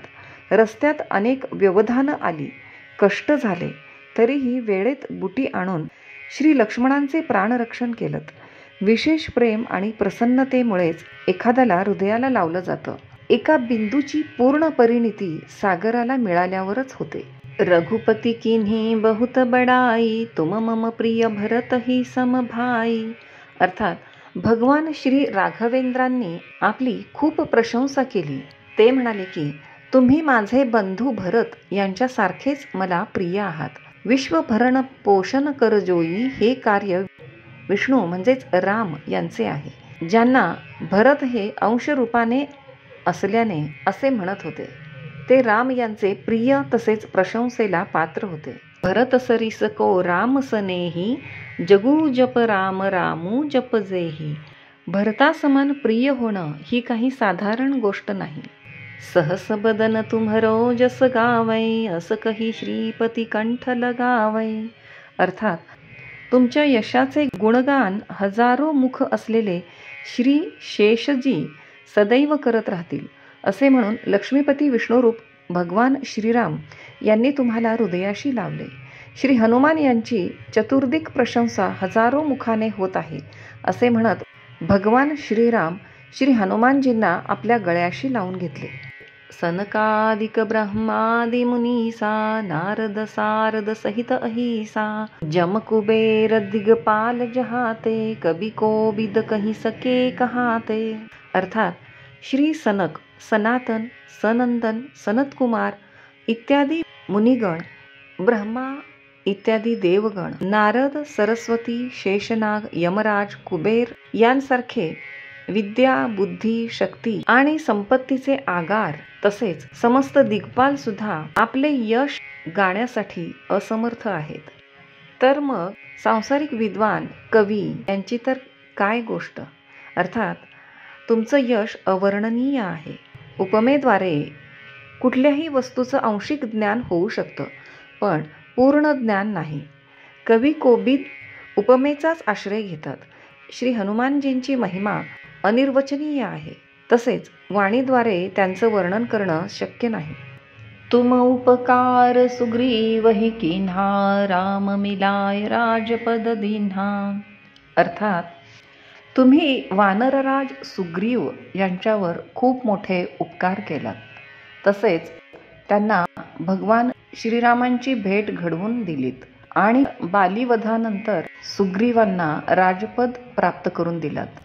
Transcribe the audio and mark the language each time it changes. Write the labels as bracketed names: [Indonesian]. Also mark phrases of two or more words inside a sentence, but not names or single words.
[Marathi] रस्त्यात अनेक व्यवधानं आली, कष्ट झाले, तरीही वेळेत बुटी आणून श्री लक्ष्मणांचे प्राणरक्षण केलंत. विशेष प्रेम आणि प्रसन्नतेमुळेच एखाद्याला हृदयाला लावलं जातं. एका बिंदूची पूर्ण परिणिती सागराला मिळाल्यावरच होते. [Awadhi] रघुपती किन्ही बहुत बडाई, तुम मम प्रिय भरत ही समभाई. [Marathi] अर्थात भगवान श्री राघवेंद्रांनी आपली खूप प्रशंसा केली. ते म्हणाले की तुम्ही माझे बंधू भरत यांच्यासारखेच मला प्रिय आहात. [Awadhi] विश्वभरण पोषण कर जोई [Marathi] हे कार्य विष्णू म्हणजेच राम यांचे आहे, ज्यांना भरत हे अंशरूपाने असल्याने असे म्हणत होते. ते राम यांचे प्रिय तसेच प्रशंसेला पात्र होते. [Awadhi] भरत सरिस को राम सनेही, जगू जप राम रामू जप जेही. [Marathi] भरतासमान प्रिय होणं ही काही साधारण गोष्ट नाही. [Awadhi] सहस बदन तुम्हरो जस गावै, अस कही श्रीपती कंठ लगावै. [Marathi] अर्थात तुमच्या यशाचे गुणगान हजारो मुख असलेले श्री शेषजी सदैव करत राहतील, असे म्हणून लक्ष्मीपती विष्णुरूप भगवान श्रीराम यांनी तुम्हाला हृदयाशी लावले. श्री हनुमान यांची चतुर्दिक प्रशंसा हजारो मुखाने होत आहे, असे म्हणत भगवान श्रीराम श्री हनुमानजींना आपल्या गळ्याशी लावून घेतले. [Awadhi] सनकादिक ब्रह्मादि मुनीसा, नारद सारद सहित अहिसा. जम कुबेर दिगपाल जहाते, कबी कोबिद कही सके कहाते. [Marathi] अर्थात श्री सनक, सनातन, सनंदन, सनतकुमार इत्यादी मुनिगण, ब्रह्मा इत्यादी देवगण, नारद, सरस्वती, शेषनाग, यमराज, कुबेर यांसारखे विद्या, बुद्धी, शक्ती आणि संपत्तीचे आगार तसेच समस्त दिग्पाल सुद्धा आपले यश गाण्यासाठी असमर्थ आहेत. तर मग सांसारिक विद्वान, कवी यांची तर काय गोष्ट. अर्थात तुमचं यश अवर्णनीय आहे. उपमेद्वारे कुठल्याही वस्तूचं आंशिक ज्ञान होऊ शकतं, पण पूर्ण ज्ञान नाही. कवी कोबिद उपमेचाच आश्रय घेतात. श्री हनुमानजींची महिमा अनिर्वचनीय आहे, तसेच वाणीद्वारे त्यांचं वर्णन करणं शक्य नाही. [Awadhi] तुम उपकार सुग्रीवहि कीन्हा, राम मिलाय राजपद दीन्हा. [Marathi] अर्थात तुम्ही वानरराज सुग्रीव यांच्यावर खूप मोठे उपकार केलात, तसेच त्यांना भगवान श्रीरामांची भेट घडवून दिलीत आणि बालीवधानंतर सुग्रीवांना राजपद प्राप्त करून दिलात.